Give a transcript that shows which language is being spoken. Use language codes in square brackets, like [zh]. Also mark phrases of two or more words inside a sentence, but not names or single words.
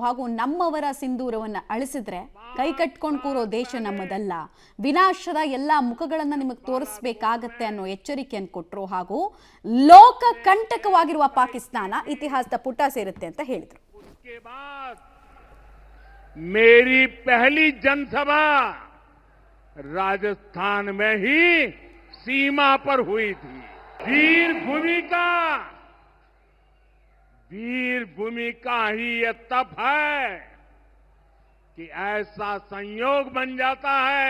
[kn] ಹಾಗೂ ನಮ್ಮವರ ಸಿಂಧೂರವನ್ನ ಅಳಿಸಿದ್ರೆ ಕೈ ಕಟ್ಕೊಂಡು ಕೂರೋ ದೇಶ ನಮ್ಮದಲ್ಲ, ವಿನಾಶದ ಎಲ್ಲಾ ಮುಖಗಳನ್ನ ನಿಮಗೆ ತೋರಿಸ್ಬೇಕಾಗತ್ತೆ ಅನ್ನೋ ಎಚ್ಚರಿಕೆಯನ್ನು ಕೊಟ್ಟರು. ಹಾಗೂ ಲೋಕ ಕಂಟಕವಾಗಿರುವ ಪಾಕಿಸ್ತಾನ ಇತಿಹಾಸದ ಪುಟ ಸೇರುತ್ತೆ ಅಂತ ಹೇಳಿದ್ರು. [hi] मेरी पहली जनसभा राजस्थान में ही सीमा पर हुई थी. वीर भूमि का ही यह तप है कि ऐसा संयोग बन जाता है.